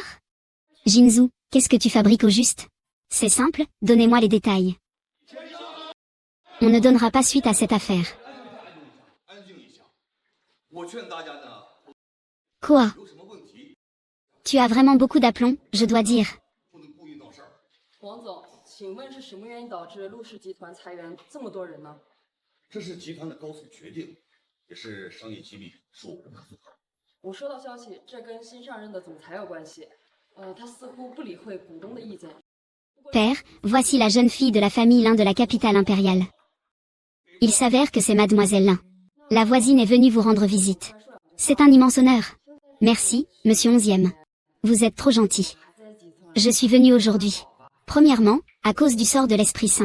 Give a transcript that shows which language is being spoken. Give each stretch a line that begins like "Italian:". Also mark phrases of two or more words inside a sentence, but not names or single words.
French: Jinzhu, qu'est-ce que tu fabriques au juste? C'est simple, donnez-moi les détails. On ne donnera pas suite à cette affaire. Quoi? Tu as vraiment beaucoup d'aplomb, je dois dire.
Chinese: 王总，请问是什么原因导致陆氏集团裁员这么多人呢？这是集团的高层决定，也是商业机密，恕我不可复核。我收到消息，这跟新上任的总裁有关系。他似乎不理会股东的意见。
French: Père, voici la jeune fille de la famille Lin de la capitale impériale. Il s'avère que c'est Mademoiselle Lin. La voisine est venue vous rendre visite. C'est un immense honneur. Merci, Monsieur 11e. Vous êtes trop gentil. Je suis venu aujourd'hui. Premièrement, à cause du sort de l'Esprit Saint.